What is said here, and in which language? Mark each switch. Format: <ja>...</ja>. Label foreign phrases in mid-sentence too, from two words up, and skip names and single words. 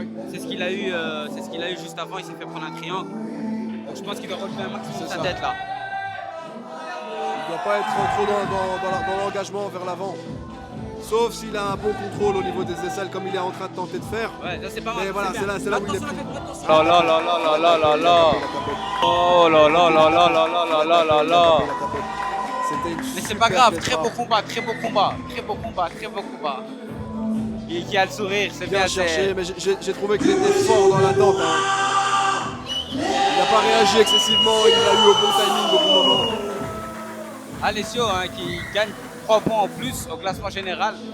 <fr>c'est ce qu'il a eu juste avant. Il s'est fait prendre un triangle. Donc je pense qu'il doit relever un maximum C'est sa ça. tête là. Il ne doit pas être trop dans l'engagement vers l'avant. Sauf s'il a un bon contrôle au niveau des aisselles comme il est en train de tenter de faire. Ouais, là c'est pas mal. Mais voilà, bien. c'est là où il est Attention, plus. la tête, attention. Là là là là là là là. Oh là là là là là là là là là là. C'était une Mais c'est super pas grave, belle très beau frappe. combat, très beau combat, très beau combat, très beau combat. Et qui a le sourire, c'est bien. Bien cherché, mais j'ai trouvé qu'il était fort dans l'attente. Hein. Il n'a pas réagi excessivement, il l'a eu au bon timing, au bon moment. Alessio hein, qui gagne 3 points en plus au classement général.</fr>